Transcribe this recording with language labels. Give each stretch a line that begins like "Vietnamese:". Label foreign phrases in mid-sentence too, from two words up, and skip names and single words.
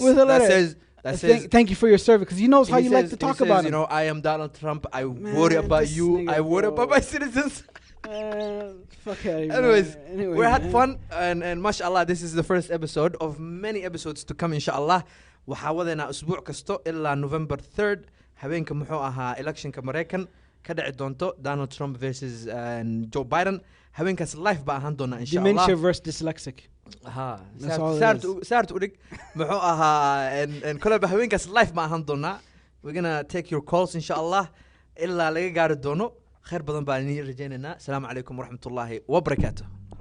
English: With the letter. That says. That says. Thank you for your service, because he knows how he you like says- to talk he says, about You him. know, I am Donald Trump. I Man, worry about this you. nigga, I worry bro. about my citizens. Fuck out of here, Anyways, man. Anyway, we had man. fun and mashallah, this is the first episode of many episodes to come inshallah.
Somali: waxaa wadaynaa usbuuc kasto ilaa November 3rd habeenka muxuu ahaa electionka Mareykan ka dhici doonto Donald Trump versus Joe Biden haweenkaas live baa ahaan doona
Arabic: إن شاء الله
English: Dementia versus dyslexic.
Somali: ha
English: That's all it is.
Somali: saart u dhig muxuu ahaa kolaba haweenkaas live baa ahaan doona
English: we're gonna take your calls
Arabic: إن شاء الله
Somali: ilaa laga gaari doono khayr badan baan idin rajaynaynaa.
Arabic: السلام عليكم ورحمة الله وبركاته.